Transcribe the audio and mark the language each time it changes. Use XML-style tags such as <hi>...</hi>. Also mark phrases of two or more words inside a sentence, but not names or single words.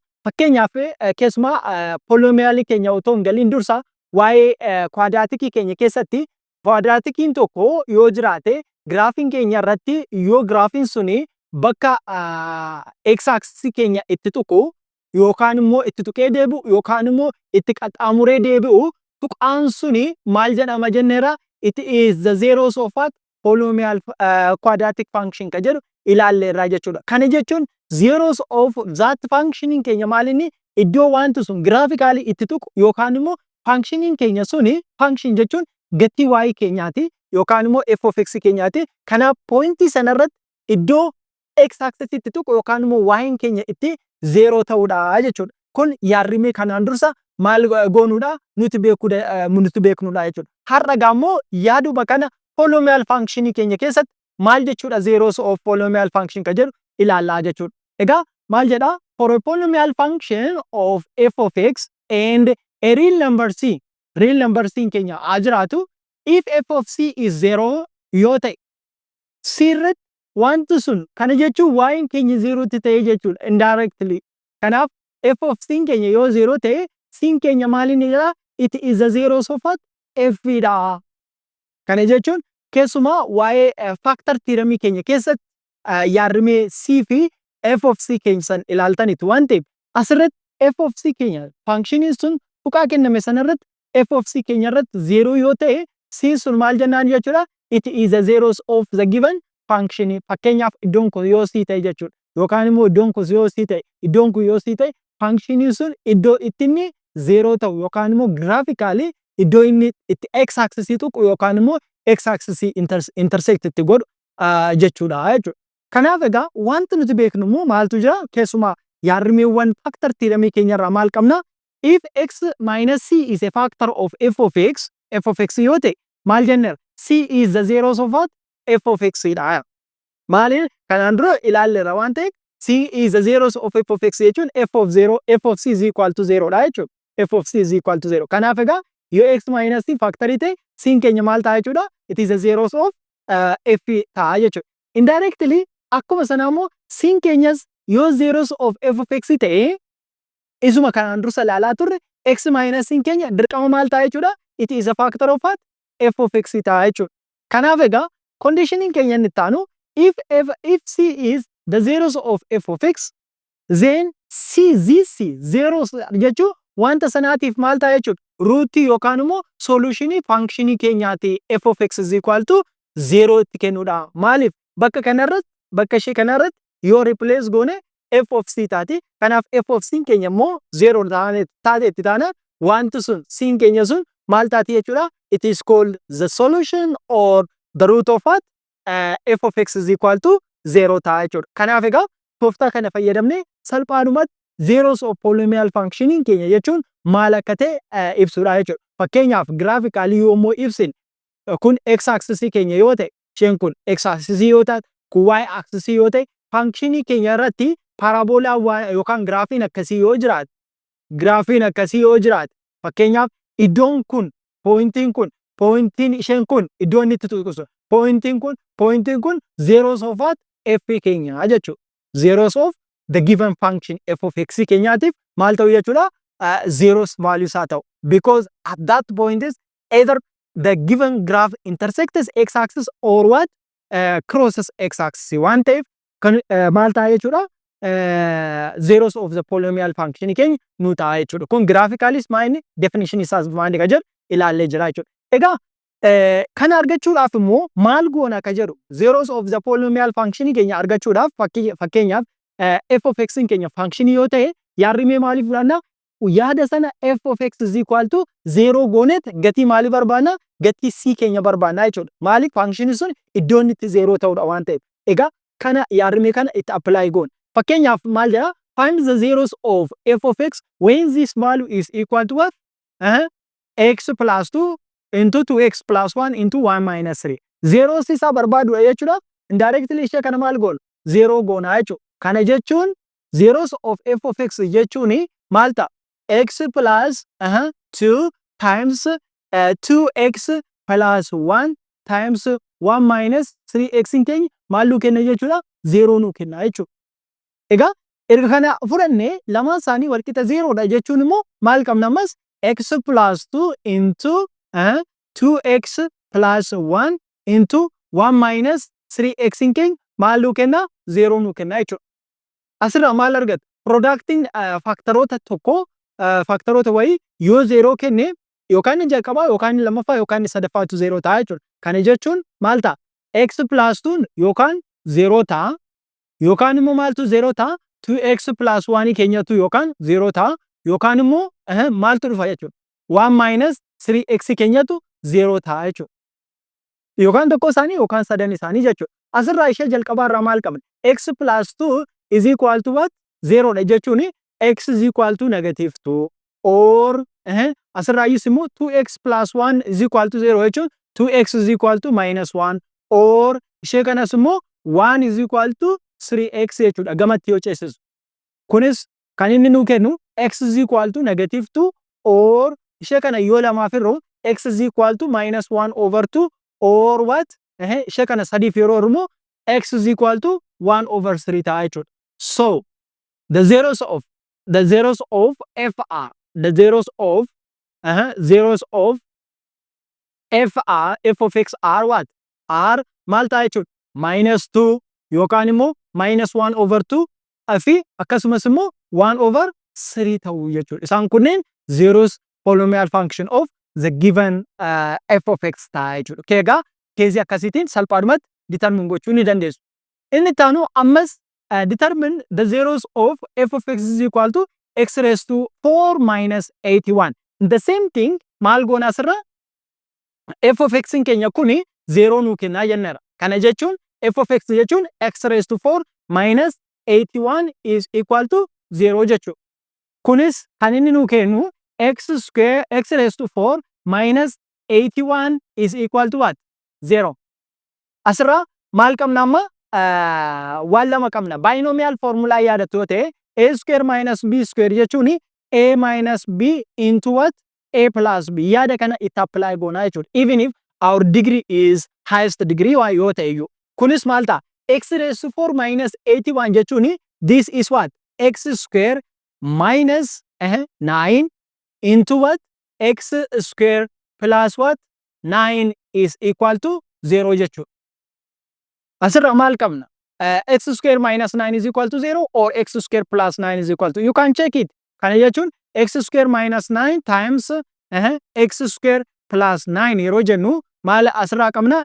<om>Fakkeenyaaf keessumaa polynomial keenya otoo hin galiin dursa waa'ee quadratic keenya keessatti quadraticin tokko yoo jiraate graafiin keenya irratti yoo graafiin suni bakka</om> <en>x axis</en> <om>keenya itti tuqu yookaan immoo itti tuqee deebi'u yookaan immoo itti qaxxaamuree deebi'u tuqaan suni maal jedhama jenneera?</om> <en>It is the zeros of what polynomial quadratic function</en> <om>kan jedhu ilaalleerraa jechuudha. Kana jechuun</om> <en>zeros of that function</en> <om>keenya maalinni iddoo wanti sun graphically itti tuqu yookaan immoo function keenya suni function jechuun gatii y keenyaati yookaan immoo</om> <en>f of x</en> <om>keenyaati. Kanaaf pointii sanarratti iddoo</om> <en>x axis</en> <om>itti tuqu yookaan immoo y keenya itti zero ta'uudha jechuudha. Kun yaarrimee kanaan dursa maal goonuudha? Nuti beeknuudha jechuudha. Har'a gaammoo yaaduma kana</om> <en>polynomial function</en> <om>keenya keessatti maal jechuudha</om> <en>zeros of polynomial function</en> <om>kan jedhu ilaallaa jechuudha. Egaa maal jedha?</om> <en>For a polynomial function of f of x and a real number c, real number c</en> <om>keenya haa jiraatu,</om> <en>if f of c is zero</en> <om>yoo ta'e c irratti wanti sun kana jechuun y keenya zero ta'e jechuudha indirectly. Kanaaf</om> <en>f of c</en> <om>keenya yoo zero ta'e c keenya maaliin jedha?</om> <en>It is the zeros of what?</en> <om>F dha. Kana jechuun keessumaa waa'ee</om> <en>factor theorem</en> <om>keenya keessatti yaarrimee c fi</om> <en>f of c</en> <om>keenya san ilaaltanitu waan ta'eef asirratti</om> <en>f of c</en> <om>keenya functionin sun tuqaa kenname sanarratti</om> <en>f of c</en> <om>keenya irratti zero yoo ta'e c sun maal jennaan jechuudha?</om> <en>It is the zeros of the given function.</en> <om>Fakkeenyaaf iddoon kun yoo c ta'e jechuudha yookaan immoo iddoon kun yoo c ta'e iddoon kun yoo c ta'e functionin sun iddoo itti inni zero ta'u yookaan immoo graphically iddoo inni itti</om> <en>x axis</en> <om>tuqu yookaan immoo</om> <en>x axis intersect</en> <om>itti godhu jechuudha jechuudha. Kanaaf egaa wanti nuti beeknu immoo maaltu jira? Keessumaa yaarrimeewwan</om> <en>factor theorem</en> <om>keenyarraa maal qabna?</om> <en>If x minus c is a factor of f of x</en> <om>yoo ta'e maal jenneera? C is the zeros of what? F of x dha. Maaliin kanaan dura ilaalleera waan ta'eef c is the zeros of f of x jechuun f of c is equal to 0 dha jechuudha.</om> <en>F of c is equal to 0.</en> <om>Kanaaf egaa yoo</om> <en>x minus c</en> <om>factor ta'e c keenya maal ta'a jechuudha?</om> <en>It is the zeros of f</en> <om>ta'a jechuudha. Indirectly akkuma sana immoo c keenyas yoo</om> <en>zeros of f of x</en> <om>ta'e isuma kanaan dursa ilaalaa turre</om> <en>x minus c</en> <om>keenya dirqama maal ta'a jechuudha?</om> <en>It is a factor of what? F of x</en> <om>ta'a jechuudha. Kanaaf egaa conditioning keenya inni taanu</om> <en>if c is the zeros of f of x then c zeros</en> <om>jechuun wanta sanaatiif maal ta'a jechuudha? Rootii yookaan immoo solutionii functionii keenyaati</om> <en>f of x is equal to 0</en> <om>itti kennuudha. Maaliif? Bakka kanarratti bakka ishee kanarratti yoo replace goone</om> <en>f of c</en> <om>taati. Kanaaf</om> <en>f of c</en> <om>keenya immoo 0 taate itti taana wanti sun c keenya sun maal taati jechuudha?</om> <en>It is called the solution or the root of what? F of x is equal to 0</en> <om>ta'a jechuudha. Kanaaf egaa tooftaa kana fayyadamnee salphaadhumatti</om> <en>zeros of polynomial functioning</en> <om>keenya jechuun maal akka ta'e ibsuudha jechuudha. Fakkeenyaaf graphically yommuu ibsin kun</om> <en>x axis</en> <om>keenya yoo ta'e isheen kun</om> <en>x axis</en> <om>yoo taate kun</om> <en>y axis</en> <om>yoo ta'e functionii keenya irratti parabolaa yookaan graafiin akkasii yoo jiraate fakkeenyaaf iddoon kun pointiin isheen kun iddoo inni itti tuqu pointiin kun</om> <en>zeros of what?</en> <om>F keenya jechuudha.</om> <en>Zeros of the given function f of x</en> <om>keenyaatiif maal ta'u jechuudha?</om> <en>Zeros value</en> <om>isaa ta'u.</om> <en>Because at that point is either the given graph intersects x axis or what? Crosses x axis</en> <om>waan ta'eef maal ta'a jechuudha?</om> <en>Zeros of the polynomial function</en> <om>keenya nu ta'a jechuudha. Kun graphically maayini definition isaas maayini kan jedhu ilaallee jira jechuudha. Egaa kana argachuudhaaf immoo maal goona ka jedhu</om> <en>zeros of the polynomial function</en> <om>keenya argachuudhaaf fakkeenyaaf</om> <en>f of x</en> <om>keenya function yoo ta'e yaarrimee maaliif fudhanna? yaada sana</om> <en>f of x is equal to 0</en> <om>goonet gatii maalii barbaanna? Gatii c keenya barbaanna jechuudha. Maaliif function sun iddoo inni itti 0 ta'udha waan ta'eef. Egaa kana yaadame kana itti apply goona. Fakkeenyaaf maal jedha?</om> <en>Find the zeros of f of x when this value is equal to what? X plus 2 into 2x plus 1 into 1 minus 3.</en> <om>Zeros isaa barbaadudha jechuudha. Indirectly ishee kana maal goona? 0 goona jechuudha. Kana jechuun</om> <en>zeros of f of x</en> <om>jechuun maal ta'a?</om> <en>X plus 2 times 2x plus 1 times 1 minus 3x in</en> <om>keenya maal nuu kenna jechuudha? 0 nuu kenna jechuudha. Egaa erga kana fudhanne lamaan isaanii walqixa 0 dha jechuun immoo maal qabna ammas?</om> <en>X plus 2 into 2x plus 1 into 1 minus 3x in</en> <om>keenya maal nuu kenna? 0 nuu kenna jechuudha. Asirraa maal argata? Productiin faaktaroota tokko faaktaroota wayii yoo 0 kenne yookaan inni jalqabaa yookaan inni lammaffaa yookaan inni sadaffaatu 0 ta'a jechuudha. Kana jechuun maal ta'a?</om> <en>X plus 2</en> <om>yookaan 0 ta'a yookaan immoo maaltu 0 ta'a?</om> <en>2x plus 1</en> <om>keenyatu yookaan 0 ta'a yookaan immoo maaltu dhufa jechuudha?</om> <en>1 minus 3x</en> <om>keenyatu 0 ta'a jechuudha. Yookaan tokko isaanii yookaan sadan isaanii jechuudha. Asirraa ishee jalqabaarraa maal qabna?</om> <en>X plus 2 is equal to what? 0</en> <om>dha jechuun</om> <en>x is equal to negative 2 or</en> <om>asirraayyus immoo</om> <en>2x plus 1 is equal to 0</en> <om>jechuun</om> <en>2x is equal to minus 1 or</en> <om>ishee kanas immoo</om> <en>1 is equal to 3x</en> <om>jechuudha gamatti yoo ceesisu. Kunis kan inni nuu kennu</om> <en>x is equal to negative 2 or</en> <om>ishee kana yoo lamaaf irru</om> <en>x is equal to minus 1 over 2 or what?</en> <om>Ishee kana sadiif yeroo irru</om> <en>x is equal to 1 over 3</en> <om>ta'a jechuudha.</om> <en>So the zeros of f are f of x are what?</en> <om>Are maal ta'a jechuudha? Minus 2 yookaan immoo</om> <en>minus 1 over 2</en> <om>fi akkasumas immoo</om> <en>1 over 3</en> <om>ta'uu jechuudha. Isaan kunneen</om> <en>zeros polynomial function of the given f of x</en> <om>ta'a jechuudha. Egaa keezii akkasiitiin salphaadhumatti determine gochuu ni dandeessu. Inni taanu ammas</om> <en>determine the zeros of f of x is equal to x raised to 4 minus 81. The same thing</en> <om>maal goona asirra</om> <en>f of x</en> <om>in keenya kuni 0 nuu kennaa jenneera. Kana jechuun</om> <en>f of x</en> <om>jechuun</om> <en>x raised to 4 minus 81 is equal to 0</en> <om>jechuudha. Kunis kan inni nuu kennu</om> <en>x raised to 4 minus 81 is equal to what? 0.</en> <om>Asirra maal qabna amma? Waan lama qabna.</om> <en>Binomial formula</en> <om>yaadattu yoo ta'e</om> <en>a square minus b square</en> <om>jechuun</om> <en>a minus b into what? A plus b.</en> <om>Yaada kana itti apply goona jechuudha.</om> <en>Even if our degree is highest degree</en> <om>waa yoo ta'e iyyuu. Kunis maal ta'a?</om> <en>X raised to 4 minus 81</en> <om>jechuun</om> <en>this is what? X square minus 9 into what? X square plus what? 9 is equal to 0 jechuudha.</en> <om>Asirra maal qabna?</om> <en>X square minus 9 is equal to 0 or x square plus 9 is equal to. You can check it.</en> <om>Kana jechuun</om> <en>x square minus 9 times x square plus 9</en> <om>yeroo jennu maal asirraa qabna?</om>